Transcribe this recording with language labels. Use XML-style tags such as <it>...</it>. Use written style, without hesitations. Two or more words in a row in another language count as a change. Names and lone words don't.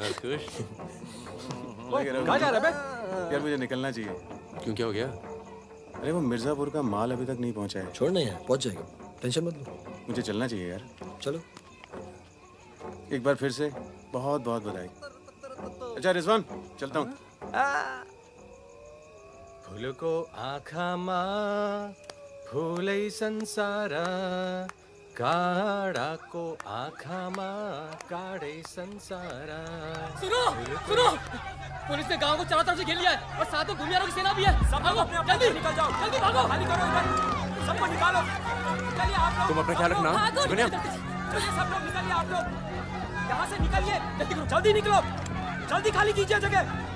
<hi>कहाँ जा रहा है बे? यार मुझे निकलना चाहिए। क्यों, क्या हो गया? अरे वो मिर्जापुर का माल अभी तक नहीं पहुंचा है। छोड़ना है, पहुंच जाएगा, टेंशन मत लो। मुझे चलना चाहिए यार। चलो। एक बार फिर से बहुत बहुत बधाई। अच्छा रिजवान, चलता हूँ।</hi> <ne>फूलको आँखामा फूलै संसार, काँडाको आँखामा काँडै संसार।</ne> <hi>सुनो सुनो, पुलिस ने गांव को चारों तरफ से घेर लिया है और साथ में भूमियारों की सेना भी है। सब भागो, जल्दी निकल जाओ, जल्दी भागो, खाली करो इधर, सबको निकालो। चलिए आप लोग, तुम अपना ख्याल रखना। चलिए सब लोग निकलिए, आप लोग यहाँ से निकलिए, जल्दी करो, जल्दी निकलो, जल्दी खाली कीजिए जगह।</hi>